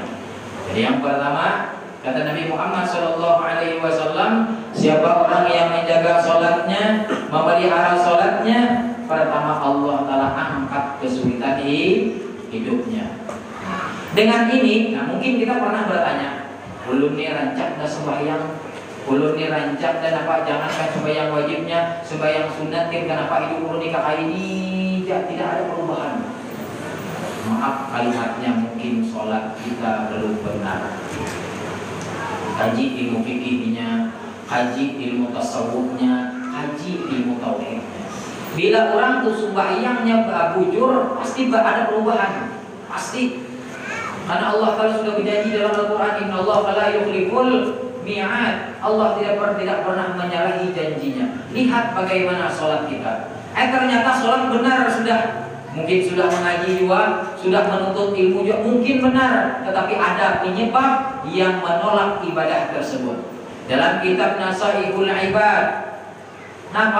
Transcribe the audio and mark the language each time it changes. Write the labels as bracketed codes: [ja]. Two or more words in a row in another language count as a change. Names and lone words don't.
[id] Jadi yang pertama, kata Nabi Muhammad SAW, siapa orang yang menjaga sholatnya, memelihara sholatnya, pertama Allah Ta'ala angkat kesulitan hidupnya. Dengan ini, nah mungkin kita pernah bertanya, belum nih rancak dah sembahyang, belum nih rancak dan apa, jangankan sembahyang wajibnya, sembahyang sunnatin, kenapa hidup perlu nikah ini? Tidak ada perubahan. Maaf kalimatnya, mungkin sholat kita belum benar. kaji ilmu fikihnya, kaji ilmu tasawufnya, kaji ilmu tauhidnya. [bjn] Bila orang tuh sembahyangnya bujur, pasti ada perubahan, pasti. [id] Karena Allah Taala sudah berjanji dalam Al-Quran, [ar] إن الله لا يخلف الميعاد. [id] Allah tidak pernah menyalahi janjinya. Lihat bagaimana sholat kita. Ternyata sholat benar sudah. Mungkin sudah mengaji juga, sudah menuntut ilmu juga, mungkin benar. Tetapi ada penyebab yang menolak ibadah tersebut. Dalam kitab Nasaihul Ibad, kenapa?